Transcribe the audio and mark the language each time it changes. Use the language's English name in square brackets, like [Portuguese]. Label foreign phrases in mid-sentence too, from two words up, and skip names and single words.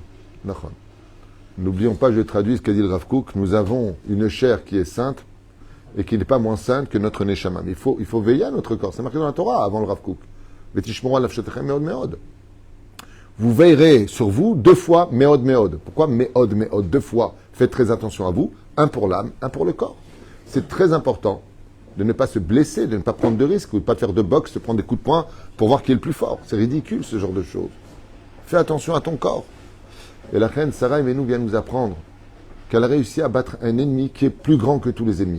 [French] N'oublions pas, je traduis ce qu'a dit le Rav Kook, nous avons une chair qui est sainte et qui n'est pas moins sainte que notre neshama. Mais il faut veiller à notre corps. C'est marqué dans la Torah avant le Rav Kook. Vous veillerez sur vous 2 fois [Hebrew] מאוד מאוד. [French] Pourquoi [Hebrew] מאוד מאוד? [French] 2 fois. Faites très attention à vous. Un pour l'âme, un pour le corps. C'est très important de ne pas se blesser, de ne pas prendre de risques, ou de ne pas faire de boxe, de prendre des coups de poing pour voir qui est le plus fort. C'est ridicule ce genre de choses. Fais attention à ton corps. Et la reine Sarah Emenu vient nous apprendre qu'elle a réussi à battre un ennemi qui est plus grand que tous les ennemis.